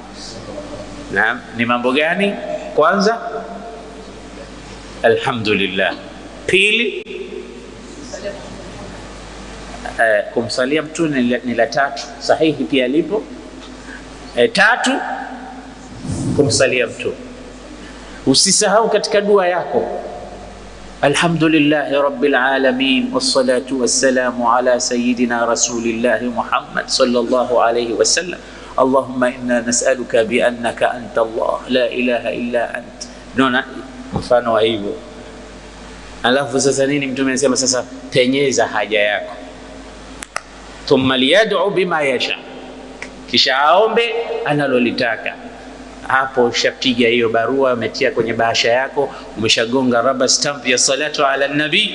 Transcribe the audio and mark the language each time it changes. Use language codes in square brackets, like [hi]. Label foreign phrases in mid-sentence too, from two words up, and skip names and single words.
[sw] Naam, ni mambo gani? Kwanza, alhamdulillah. Pili, kumsalia Mtume ni la tatu, sahihi pia lipo. Tatu, kumsalia Mtume. Usisahau katika dua yako, [ar] الحمد لله رب العالمين والصلاة والسلام على سيدنا رسول الله محمد صلى الله عليه وسلم اللهم إنا نسألك بأنك أنت الله لا إله إلا أنت. [sw] Nona mfano wa hivyo. Alafu sasa nini Mtume anasema? Sasa penyeza haja yako, [ar] ثم ليدع بما يشاء, [sw] kisha aombe analolitaka. Hapo ushapiga hiyo barua, umetia kwenye bahasha yako, umeshagonga [en] rubber stamp [sw] ya [ar] صلاة على النبي.